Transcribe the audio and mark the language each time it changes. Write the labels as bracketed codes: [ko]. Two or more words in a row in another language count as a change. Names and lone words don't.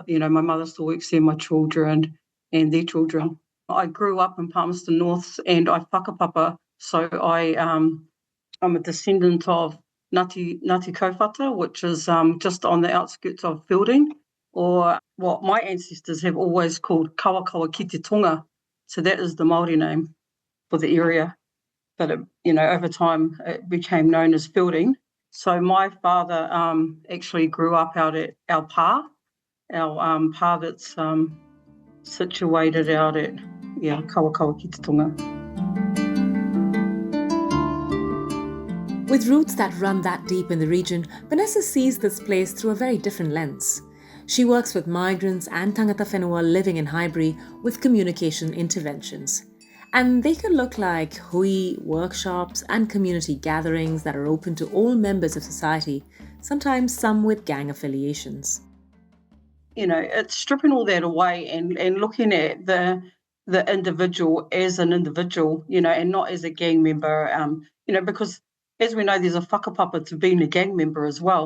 [en] My mother still works here, my children and their children. I grew up in Palmerston North and I whakapapa, so I'm a descendant of Ngāti Kaupata, which is just on the outskirts of Fielding, or what my ancestors have always called Kawakawa ki te tonga, So that is the Māori name for the area. But, over time, it became known as Fielding. So my father actually grew up out at our pa that's situated out at, Kawakawa ki te Tonga. With roots that run that deep in the region, Venessa sees this place through a very different lens. She works with migrants and [mi] tangata whenua [en] living in Highbury with communication interventions. And they can look like hui, workshops and community gatherings that are open to all members of society, sometimes some with gang affiliations. It's stripping all that away and looking at the individual as an individual, and not as a gang member, because as we know, there's a whakapapa to being a gang member as well.